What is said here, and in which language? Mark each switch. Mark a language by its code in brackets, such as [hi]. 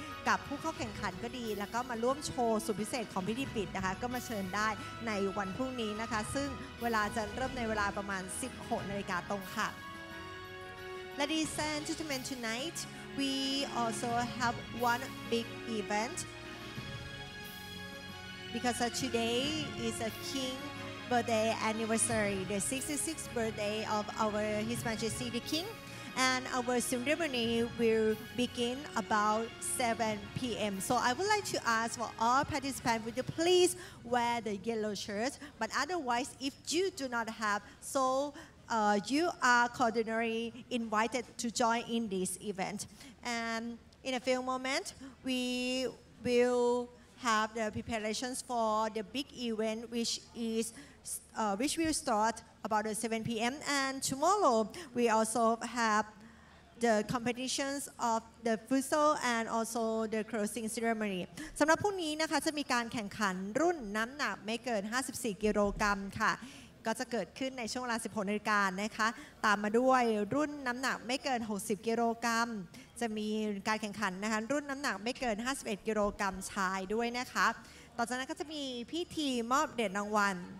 [th] กับผู้เข้าแข่งขันก็ดีแล้วก็มาร่วมโชว์สุดพิเศษของพิธีปิดนะคะก็มาเชิญได้ในวันพรุ่งนี้นะคะซึ่งเวลาจะเริ่มในเวลาประมาณ 16 นาฬิกาตรงค่ะ [en] Ladies and gentlemen, tonight we also have one big event because today is a king birthday anniversary, the 66th birthday of our His Majesty the King. And our ceremony will begin about 7 p.m. So I would like to ask for all participants, would you please wear the yellow shirt? But otherwise, if you do not have, so you are cordially invited to join in this event. And in a few moments, we will have the preparations for the big event, which will start about 7 p.m. And tomorrow, we also have the competitions of the FISU and also the closing ceremony. [th] สำหรับพรุ่งนี้นะคะจะมีการแข่งขันรุ่นน้ำหนักไม่เกิน 54 กิโลกรัมค่ะก็จะเกิดขึ้นในช่วงเวลา 16 นาฬิกานะคะตามมาด้วยรุ่นน้ำหนักไม่เกิน 60 กิโลกรัมจะมีการแข่งขันนะคะรุ่นน้ำหนักไม่เกิน 51 กิโลกรัมชายด้วยนะคะต่อจากนั้นก็จะมีพิธีมอบเหรียญรางวัล